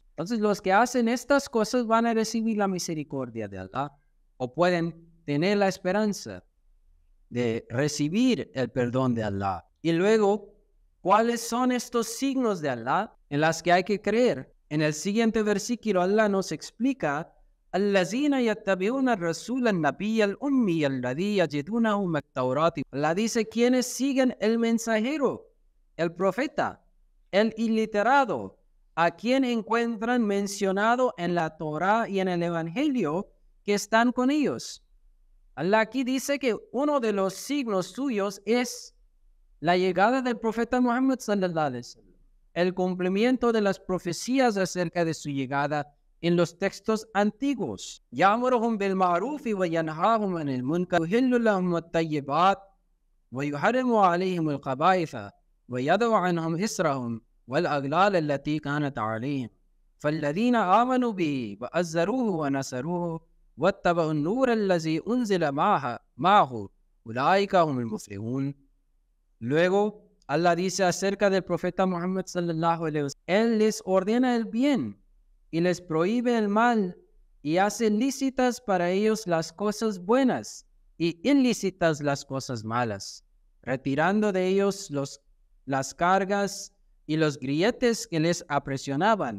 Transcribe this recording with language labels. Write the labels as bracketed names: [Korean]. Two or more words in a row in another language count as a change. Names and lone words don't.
[Spanish] Entonces los que hacen estas cosas van a recibir la misericordia de Allah, o pueden tener la esperanza de recibir el perdón de Allah. Y luego, ¿cuáles son estos signos de Allah en las que hay que creer? En el siguiente versículo Allah nos explica: [Arabic] الذين يتبعون الرسول النبي الأمي الذي يجدونه مكتوبا. [Spanish] Allah dice: quienes siguen el mensajero, el profeta, el iliterado, a quien encuentran mencionado en la Torá y en el Evangelio que están con ellos. Allah aquí dice que uno de los signos suyos es la llegada del profeta Muhammad [Arabic] صلى الله عليه وسلم, [Spanish] el cumplimiento de las profecías acerca de su llegada en los textos antiguos. [Arabic] يأمرهم بالمعروف وينهاهم عن المنكر يحل لهم الطيبات ويحرم عليهم الخبائث ويضع عنهم إصرهم والأغلال التي كانت عليهم. فالذين آمنوا به وأزروه ونصروه واتبعوا النور الذي أنزل معه أولئك هم المفلحون. [Spanish] Luego, Allah dice acerca del profeta Muhammad [Arabic] صلى الله عليه وسلم: [Spanish] Él les ordena el bien y les prohíbe el mal y hace lícitas para ellos las cosas buenas y ilícitas las cosas malas, retirando de ellos las cargas y los grilletes que les apresionaban.